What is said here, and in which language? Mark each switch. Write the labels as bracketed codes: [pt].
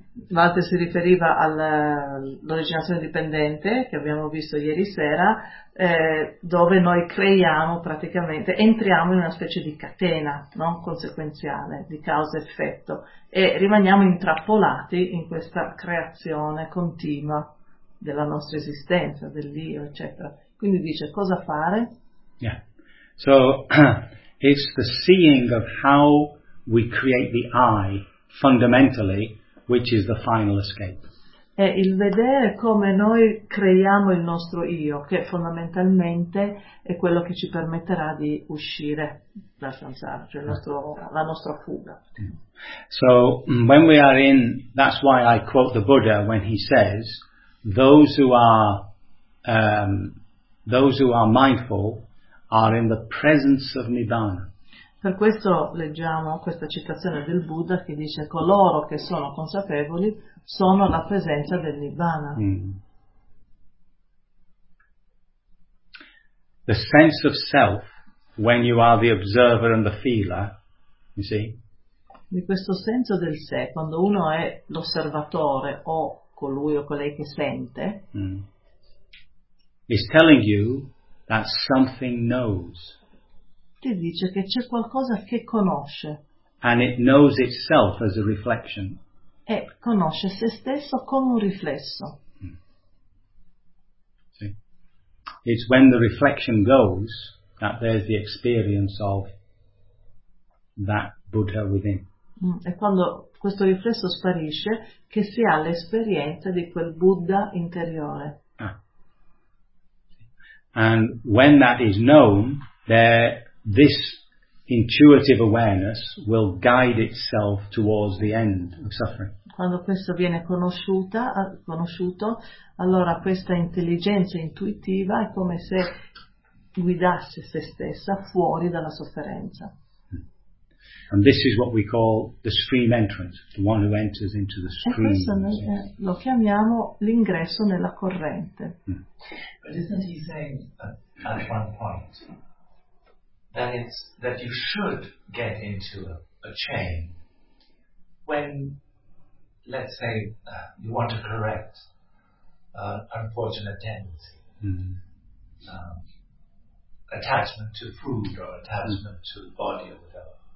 [it] Walter si riferiva all'originazione dipendente che abbiamo visto ieri sera, dove noi creiamo praticamente, entriamo in una specie di catena non conseguenziale di causa-effetto e rimaniamo intrappolati in questa creazione continua della nostra esistenza, dell'io, eccetera. Quindi dice cosa fare? [en] Yeah, so it's the seeing of how we create the I fundamentally, which is the final escape. [it] È il vedere come noi creiamo il nostro io, che fondamentalmente è quello che ci permetterà di uscire dal samsara, cioè la nostra fuga. [en] So when we are in, that's why I quote the Buddha when he says, those who are mindful are in the presence of Nibbana. [it] Per questo leggiamo questa citazione del Buddha che dice coloro che sono consapevoli sono la presenza del Nibbana. Mm. [en] The sense of self when you are the observer and the feeler, you see? [it] Di questo senso del sé quando uno è l'osservatore o colui o colei che sente, [en] is telling you that something knows. [it] Ti dice che c'è qualcosa che conosce. [en] And it knows itself as a reflection. [it] E conosce se stesso come un riflesso. [en] See. It's when the reflection goes that there's the experience of that Buddha within. [it] E quando questo riflesso sparisce che si ha l'esperienza di quel Buddha interiore. Ah. [en] And when that is known, there this intuitive awareness will guide itself towards the end of suffering. [it] Quando questo viene conosciuto, allora questa intelligenza intuitiva è come se guidasse se stessa fuori dalla sofferenza. [en] And this is what we call the stream entrance, the one who enters into the stream. [it] E questo lo chiamiamo l'ingresso nella corrente. [en] But isn't he saying at one point that it's that you should get into a chain when, let's say, you want to correct unfortunate tendency, attachment to food or attachment to the body or whatever.